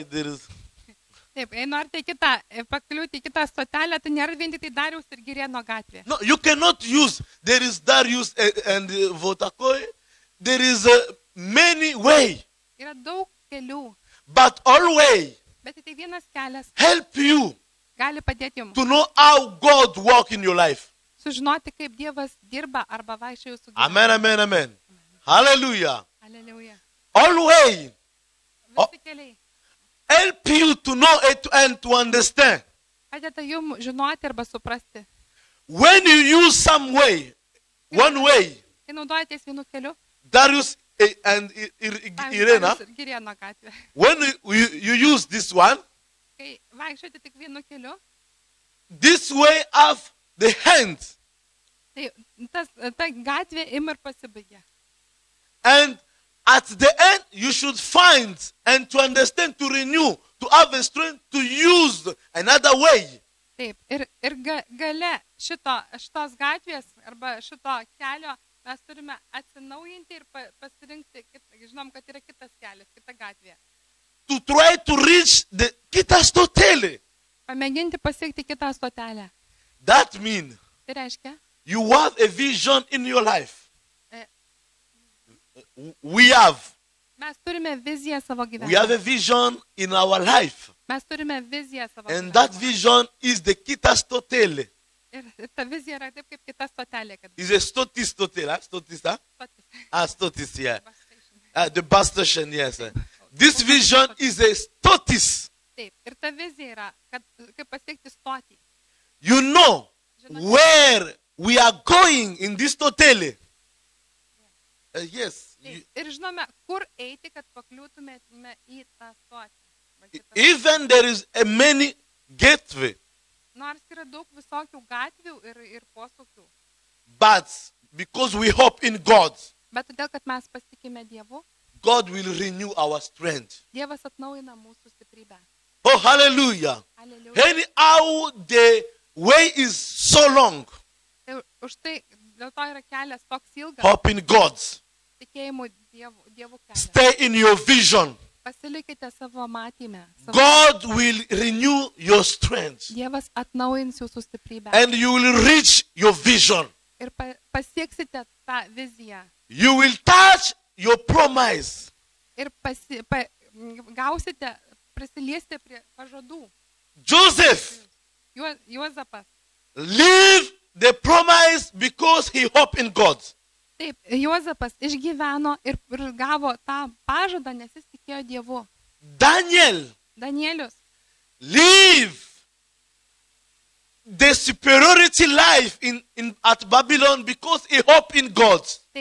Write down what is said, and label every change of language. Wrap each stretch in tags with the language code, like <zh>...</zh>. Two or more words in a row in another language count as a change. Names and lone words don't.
<en>There is.</en> <lt>Taip, jei norite pakliūti į kitą stotelę, tai nėra vien tik tai Dariaus ir Girėno gatvė.</lt> <en>No, you cannot use. There is Darius and Votakoy. There is many way.</en> <lt>Yra daug kelių,</lt> <en>But all way</en> <lt>bet tai vienas kelias</lt> <en>help you</en> <lt>gali padėti jums</lt> <en>to know how God work in your life.</en> <lt>sužinoti, kaip Dievas dirba arba vaikščia jūsų gyvenime.</lt> <en>Amen, amen, amen. Hallelujah.</en> <lt>Aleliuja.</lt> <en>All way</en> <lt>Visi keliai</lt> <en>help you to know it and to understand.</en> <lt>padeda jums žinoti arba suprasti.</lt> <en>When you use some way, one way,</en> <lt>Kai naudojatės vienu keliu,</lt> <en>Darius and Irena,</en> <lt>Dariaus ir Girėno gatvė.</lt> <en>when you use this one,</en> <lt>Kai vaikščiate tik vienu keliu,</lt> <en>this way have the hand.</en> <lt>tai ta gatvė ima ir pasibaigia.</lt> <en>And at the end, you should find and to understand, to renew, to have the strength to use another way.</en> <lt>Taip, ir gale šitos gatvės arba šito kelio mes turime atsinaujinti ir pasirinkti, žinom, kad yra kitas kelias, kita gatvė.</lt> <en>To try to reach the</en> <lt>Kitas Totele. Pamėginti pasiekti kitą stotelę.</lt> <en>That means</en> <lt>Tai reiškia,</lt> <en>you have a vision in your life. We have.</en> <lt>mes turime viziją savo</lt> <en>We have</en> <lt>gyvenime.</lt> <en>a vision in our life.</en> <lt>Mes turime viziją savo</lt> <en>And that</en> <lt>gyvenime.</lt> <en>vision is the</en> <lt>Kitas Totele. Ir ta vizija yra taip kaip kita stotelė, kad</lt> <en>It's a</en> <lt>Stotis Totele.</lt> <en>Huh? Stotis, huh?</en> <lt>stotis. Stotis,</lt> <en>yeah. Bus station. The bus station, yes. This vision is a Stotis.</en> <lt>Taip, ir ta vizija yra, kad kaip pasiekti stotį.</lt> <en>You know where we are going in this Totele. Yes.</en> <lt>Taip, ir žinome, kur eiti, kad pakliūtumėme į tą stotį.</lt> <en>Even there is a many gateway,</en> <lt>Nors yra daug visokių gatvių ir posūkių.</lt> <en>but because we hope in God,</en> <lt>Bet todėl, kad mes pasitikime Dievu,</lt> <en>God will renew our strength.</en> <lt>Dievas atnaujina mūsų stiprybę.</lt> <en>Oh, hallelujah.</en> <lt>Aleliuja.</lt> <en>Anyhow, the way is so long.</en> <lt>Tai už tai, dėl to yra kelias toks ilgas,</lt> <en>Hope in God.</en> <lt>tikėjimų Dievų kelias.</lt> <en>Stay in your vision.</en> <lt>Pasilikite savo matyme.</lt> <en>God will renew your strength.</en> <lt>Dievas atnaujins jūsų stiprybę.</lt> <en>And you will reach your vision.</en> <lt>Ir pasieksite tą viziją.</lt> <en>You will touch your promise.</en> <lt>Ir gausite, prisiliesti prie pažadų.</lt> <en>Joseph</en> <lt>Juozapas.</lt> <en>lived the promise because he hoped in God.</en> <lt>Taip, Juozapas išgyveno ir gavo tą pažadą, nes jis tikėjo Dievu.</lt> <en>Daniel</en> <lt>Danielius</lt> <en>lived the superiority life at Babylon because he hoped in God.</en>